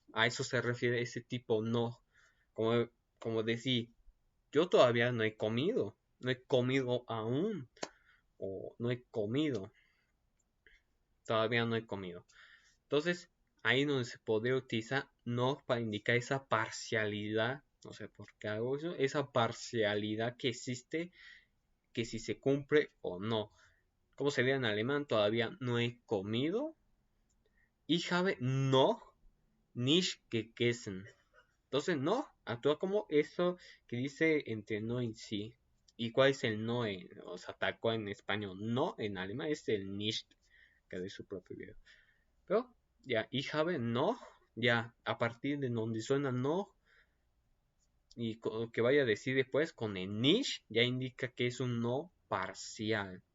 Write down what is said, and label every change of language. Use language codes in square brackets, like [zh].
[es] A eso se refiere ese tipo no. Como, como decir, yo todavía no he comido aún, o no he comido, todavía no he comido. Entonces, ahí donde se podría utilizar no para indicar esa parcialidad, no sé por qué hago eso, esa parcialidad que existe, que si se cumple o no. ¿Cómo sería en alemán? Todavía no he comido. [de] Ich habe noch nicht gegessen. [es] Entonces, no, actúa como eso que dice entre no y sí. ¿Y cuál es el no? O sea, tal cual en español. No, en alemán es el nicht, que de su propio video. Pero, ya, [de] ich habe noch, [es] ya, a partir de donde suena no, y que vaya a decir después con el nicht, ya indica que es un no parcial.